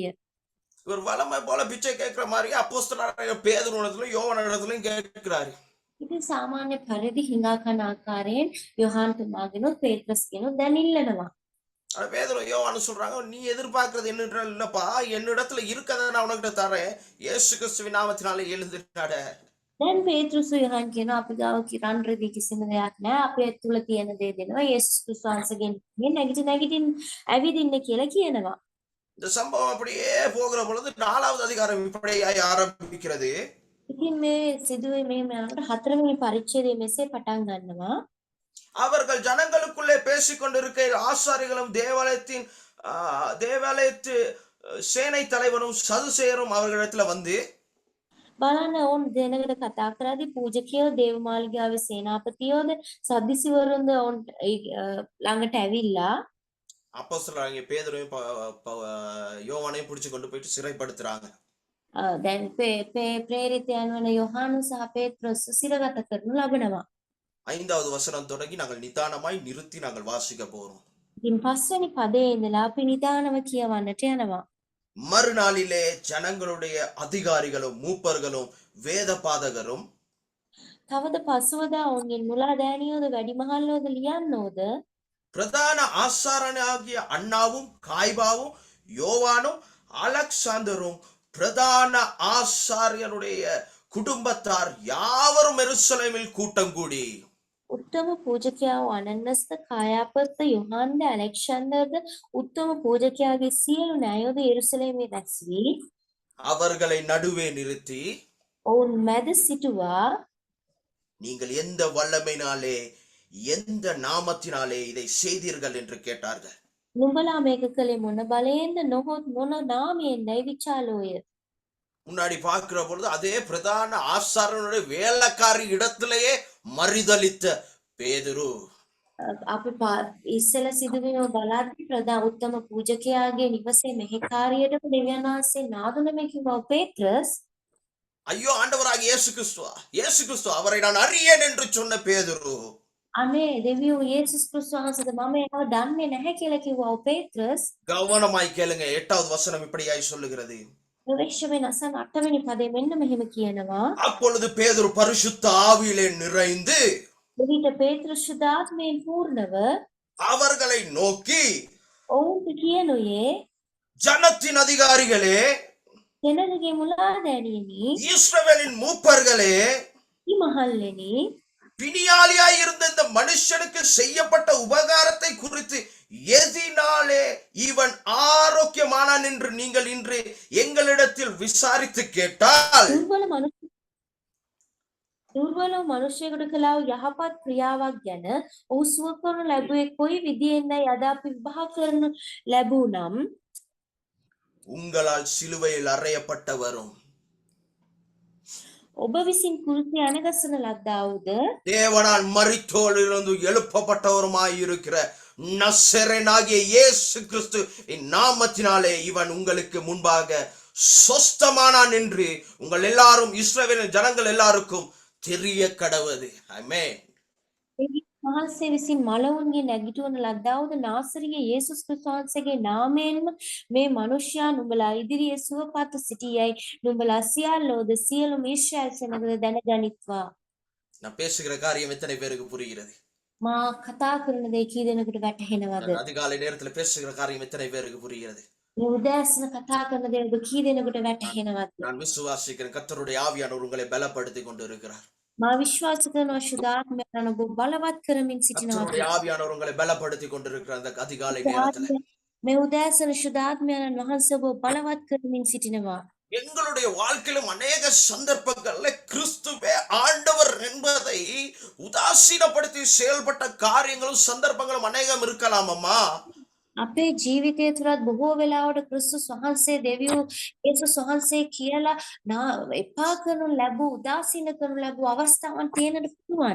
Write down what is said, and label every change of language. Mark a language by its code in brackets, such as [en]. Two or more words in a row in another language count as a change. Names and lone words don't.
[ta] இவர் வளமை போல பிச்சை கேட்கிற மாதிரி அப்போஸ்தலராகிய பேதுருவிடத்திலும் யோவானிடத்திலும் கேட்கிறாரு. [si] ඉතින් සාමාන්‍ය පරිදි හිඟා කන ආකාරයෙන් යොහාන් තුමාගෙනුත් පේත්‍රස්ගෙනුත් දැන් ඉල්ලනවා. [ta] ஆனா பேதுரு யோவானு சொல்றாங்க, நீ எதிர்பார்க்கிறது என்ன இல்லப்பா, என்னிடத்துல இருக்கதை நான் உனக்கிட்ட தரேன், இயேசு கிறிஸ்துவின் நாமத்தினாலே எழுந்து நட. [si] දැන් පේත්‍රස් යොහාන් කියනවා අපි ගාව කිරන් රෙදි කිසිම දෙයක් නැහැ. අපි ඇතුළ තියෙන දේ දෙනවා. යේසුස් ක්‍රිස්තුස් වහන්සේගෙන් නැගිටින් ඇවිදින්න කියලා කියනවා. [ta] இந்த சம்பவம் அப்படியே போகிற பொழுது 4வது அதிகாரம் இப்படியாய் ஆரம்பிக்கிறது. [si] ඉතින් මේ සිදුවේ මේ යනකොට 4වෙනි පරිච්ඡේදයේ මෙසේ පටන් ගන්නවා. [ta] அவர்கள் ஜனங்களுக்குள்ளே பேசிக் கொண்டிருக்கிற ஆசாரிகளும் தேவாலயத்து சேனை தலைவனும் சதுசேயரும் அவர்களிடத்துல வந்து [si] බලන්න ඕන් දෙනකට කතා කරද්දී පූජකයෝ දේවමාලිගාවේ සේනාපතියෝද සද්දිසිවරුන්ද ඕන් ළඟට ඇවිල්ලා [ta] அப்போஸ்தலராகிய பேதுருவையும் யோவானையும் பிடிச்சு கொண்டு போயிட்டு சிறைப்படுத்துறாங்க. [si] දැන් ප්‍රේරිතයන් වන යොහානු සහ පේත්‍රොස් සිරගත කරනු ලබනවා. [ta] 5வது வசனம் தொடங்கி நாங்கள் நிதானமாய் நிறுத்தி நாங்கள் வாசிக்க போறோம். [si] ඉතින් 5 වෙනි පදයේ ඉඳලා අපි නිදානව කියවන්නට යනවා. [ta] மறுநாளிலே ஜனங்களுடைய அதிகாரிகளும் மூப்பர்களும் வேத பாதகரும் [si] තවද පසුවදා ඔවුන්ගෙන් මුලා දෑනියෝද වැඩිමහල්ලෝද ලියන්නෝද [ta] பிரதான ஆசாரனாகிய அண்ணாவும் காய்பாவும் யோவானும் அலெக்சாந்தரும் பிரதான ஆசாரியனுடைய குடும்பத்தார் யாவரும் எருசலேமில் கூட்டம் கூடி [si] උත්තම පූජකයා වූ අනන්නස්ද කායාපත්ද යොහන්ද ඇලෙක්සැන්ඩර්ද උත්තම පූජකයාගේ සියලු න්‍යායෝද යෙරුසලේමේ රැස් වී [ta] அவர்களை நடுவே நிறுத்தி [si] ඔවුන් මැද සිටුවා [ta] நீங்கள் எந்த வல்லமையினாலே எந்த நாமத்தினாலே இதை செய்தீர்கள் என்று கேட்டார்கள். [si] නුඹලා මේක කළේ මොන බලයෙන්ද නොහොත් මොන නාමයෙන්දයි විචාලෝය. [ta] முன்னாடி பார்க்கிற பொழுது அதே பிரதான ஆசாரனுடைய வேலைக்காரி இடத்திலேயே மறிதளித்த பேதுரு [si] අපි ඉස්සෙල්ලා සිදුවීම බලද්දී ප්‍රධාන උත්තම පූජකයාගේ නිවසේ මෙහෙකාරියටම දෙවියන් වහන්සේ නාදුනම කිව්වා පේත්‍රස් [ta] ஐயோ ஆண்டவராக இயேசு கிறிஸ்து அவரை நான் அறியேன் என்று சொன்ன பேதுரு [si] අනේ දෙවියෝ යේසුස් ක්‍රිස්තුස් වහන්සේද මම එයාව දන්නේ නැහැ කියලා කිව්වා පේත්‍රස්. [ta] கவனமாய் கேளுங்க. 8வது வசனம் இப்படியாய் சொல்லுகிறது. [si] ප්‍රවේශමෙන් අසන 8 වෙනි පදේ මෙන්න මෙහෙම කියනවා. [ta] அப்பொழுது பேதுரு பரிசுத்த ஆவியிலே நிறைந்து [si] එවිට පේත්‍රස් ශුද්ධාත්මයෙන් පූර්ණව [ta] அவர்களை நோக்கி [si] ඔවුන්ට කියනුයේ [ta] ஜனத்தின் அதிகாரிகளே [si] කෙනෙකුගේ මුලා දැනියනි [ta] இஸ்ரவேலின் மூப்பர்களே [si] මහල්ලෙනි [ta] பிணியாளியாய் இருந்த இந்த மனுஷனுக்கு செய்யப்பட்ட உபகாரத்தை குறித்து எதினாலே இவன் ஆரோக்கியமானான் என்று நீங்கள் இன்று எங்களிடத்தில் விசாரித்து கேட்டால் [si] දුර්වල මනුෂ්‍යයෙකුට කළා වූ යහපත් ක්‍රියාවක් ගැන ඔහු සුව කරනු ලැබුවේ කොයි විදියෙන්දයි අද අපි විභාග කරනු ලැබූ නම් [ta] உங்களால் சிலுவையில் அறையப்பட்டவரும் [si] ඔබ විසින් කුරුසියේ අනගසන ලද්දා වූද [ta] தேவனால் மரித்தோரிலிருந்து எழுப்பப்பட்டவருமாய் இருக்கிற நசரேயனாகிய இயேசு கிறிஸ்து நாமத்தினாலே இவன் உங்களுக்கு முன்பாக சொஸ்தமானான் என்று உங்கள் எல்லாரும் இஸ்ரவேலின் ஜனங்கள் எல்லாருக்கும் தெரிய கடவது. ஆமென். [si] මහන්සේ විසින් මලවුන්ගේ නැගිටවන ලද්දා වූද නාසරියේ යේසුස් ක්‍රිස්තුස් වහන්සේගේ නාමයෙන්ම මේ මනුෂ්‍යයා නුඹලා ඉදිරියේ සුවපත් සිටියයි නුඹලා සියල්ලෝද සියලුම ඊශ්‍රායල් සෙනගද දැනගනිත්වා. [ta] நான் பேசுகிற காரியம் எத்தனை பேருக்கு புரிகிறது? [si] මා කතා කරන දේ කී දෙනෙකුට වැටහෙනවද? [ta] நான் அதிகாலை நேரத்தில் பேசுகிற காரியம் எத்தனை பேருக்கு புரிகிறது? [si] මේ උදෑසන කතා කරන දේ ඔබ කී දෙනෙකුට වැටහෙනවද? [ta] நான் விசுவாசிக்கிறேன் கர்த்தருடைய ஆவியானவர் உங்களை பலப்படுத்தி கொண்டு இருக்கிறார். [si] මා විශ්වාස කරනවා ශුද්ධාත්මයන් ඔබ බලවත් කරමින් සිටිනවා. [ta] கர்த்தருடைய ஆவியானவர் உங்களை பலப்படுத்தி கொண்டிருக்கிற அந்த அதிகாலை நேரத்தில் [si] මේ උදෑසන ශුද්ධාත්මයන් වහන්සේ ඔබ බලවත් කරමින් සිටිනවා. [ta] எங்களுடைய வாழ்க்கையிலும் அநேக சந்தர்ப்பங்கள்ல கிறிஸ்துவே ஆண்டவர் என்பதை உதாசீனப்படுத்தி செயல்பட்ட காரியங்களும் சந்தர்ப்பங்களும் அநேகம் இருக்கலாம் அம்மா. [si] අපේ ජීවිතය තුළත් බොහෝ වෙලාවට ක්‍රිස්තුස් වහන්සේ දෙවියෝ යේසුස් වහන්සේ කියලා එපා කරනු ලැබූ උදාසීන කරනු ලැබූ අවස්ථාවන් තියෙන්නට පුළුවන්.